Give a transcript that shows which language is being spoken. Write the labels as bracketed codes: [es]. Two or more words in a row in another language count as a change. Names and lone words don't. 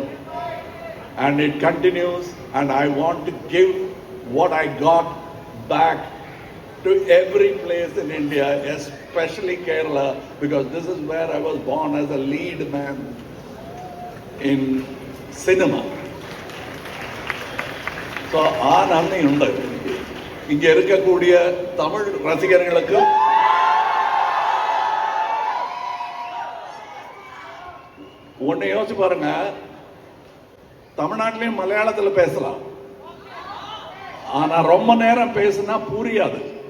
[en] And it continues, and I want to give what I got back to every place in India, especially Kerala, because this is where I was born as a lead man in cinema. [ta] So [ml] ആ നന്ദിയുണ്ട് [ta] ഇங்கே இருக்கக்கூடிய தமிழ் ரசிகர்களுக்கு. ஒன்று யோசிச்சு பாருங்க, தமிழ்நாட்டிலையும் மலையாளத்தில் பேசலாம். ஆனா ரொம்ப நேரம் பேசினா புரியாது.